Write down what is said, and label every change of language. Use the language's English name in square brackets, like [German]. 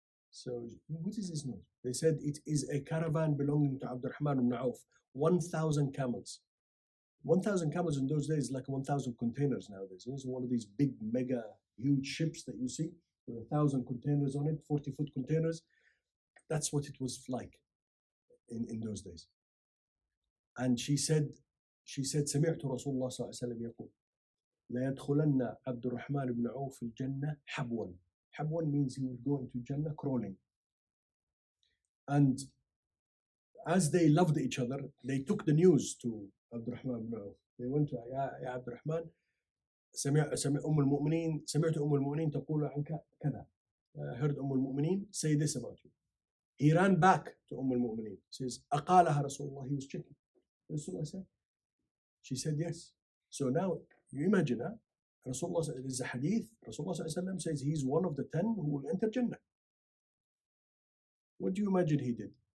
[English] So, what is this noise? They said it is a caravan belonging to Abdurrahman ibn Auf, 1,000 camels. 1,000 camels in those days, like 1,000 containers nowadays. This is one of these big, mega, huge ships that you see with 1,000 containers on it, 40-foot containers. That's what it was like in those days. And she said, [Arabic] سمعت رسول الله صلى الله عليه وسلم يقول لا يدخلن عبد الرحمن بن عوف الجنة حبوا. [English] Habwan means he would go into Jannah crawling. And as they loved each other, they took the news to Abdurrahman ibn Auf. They went to [Arabic] يا عبد الرحمن سمعت أم المؤمنين تقول عنك كذا. [English] Heard المؤمنين say this about you. He ran back to المؤمنين. Says [Arabic] أقالها رسول الله. [English] He was checking. Rasulullah said. She said yes. So now you imagine, Rasulullah, there's a hadith. Rasulullah says he's one of the 10 who will enter Jannah. What do you imagine he did?